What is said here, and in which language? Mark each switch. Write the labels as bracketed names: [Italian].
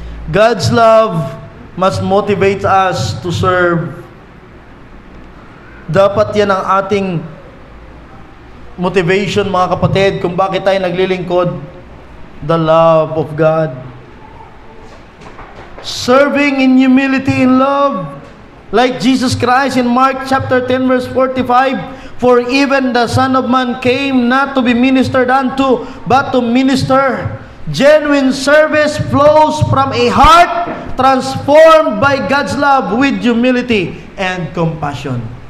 [English] God's love must motivate us to serve. [Filipino] Dapat yan ang ating motivation, mga kapatid, kung bakit tayo naglilingkod. [English] The love of God. Serving in humility and love, like Jesus Christ in Mark chapter 10 verse 45, "For even the Son of Man came not to be ministered unto, but to minister." Genuine service flows from a heart transformed by God's love with humility and compassion.